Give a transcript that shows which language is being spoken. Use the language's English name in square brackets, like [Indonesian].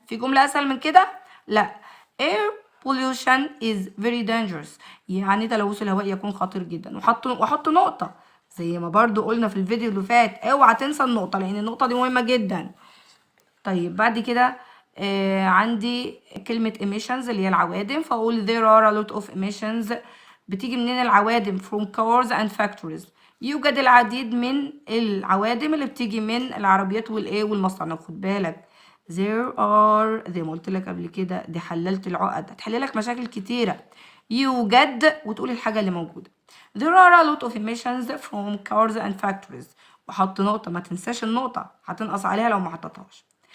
[Arabic] في جملة اسهل من كده؟ لا. [English] air pollution is very dangerous [Arabic] يعني تلوث الهواء يكون خطير جدا، واحط نقطة زي ما برضو قلنا في الفيديو اللي فات. اوعى تنسى النقطة لان النقطة دي مهمة جدا. طيب بعد كده عندي كلمة emissions اللي هي العوادم، فأقول [English] there are a lot of emissions. [Arabic] بتيجي منين العوادم؟ [English] from cars and factories. [Arabic] يوجد العديد من العوادم اللي بتيجي من العربيات والمصانع. خد بالك [English] there are [Arabic] زي ما قلت لك قبل كده دي حللت العقد، هتحللك مشاكل كتيرة. يوجد وتقول الحاجة اللي موجودة. [English] there are a lot of emissions from cars and factories [Arabic] وحط نقطة، ما تنساش النقطة هتنقص عليها لو ما حطيتهاش.